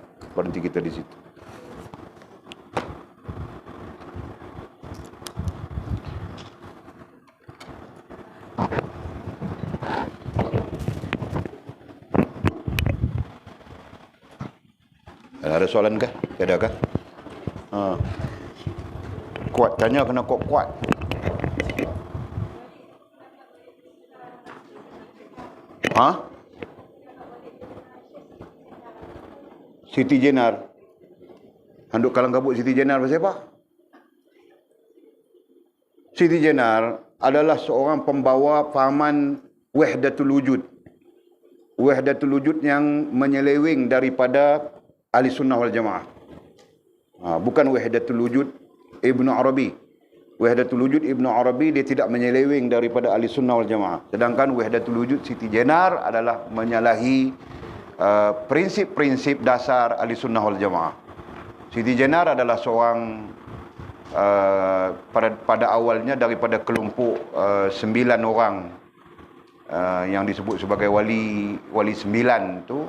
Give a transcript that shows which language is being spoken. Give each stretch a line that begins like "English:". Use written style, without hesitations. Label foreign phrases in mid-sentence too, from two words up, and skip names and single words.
Malay: Berhenti kita di situ. Ada soalan kah? Ada kah? Kuat, tanya kena kuat. Siti Jenar. Handuk kalang kabut Siti Jenar pasal apa? Siti Jenar adalah seorang pembawa fahaman
Arabic: وحدة الوجود. وحدة الوجود
Malay: yang menyeleweng daripada
Arabic: أهل السنة والجماعة.
Malay: Bukan
Arabic: وحدة الوجود
Malay: Ibnu Arabi.
Arabic: وحدة الوجود
Malay: Ibnu Arabi dia tidak menyeleweng daripada
Arabic: أهل السنة والجماعة.
Malay: Sedangkan
Arabic: وحدة الوجود
Malay: Siti Jenar adalah menyalahi prinsip-prinsip dasar
Arabic: أهل السنة والجماعة.
Malay: Siti Jenar adalah seorang pada awalnya daripada kelompok 9 orang yang disebut sebagai wali 9 tu.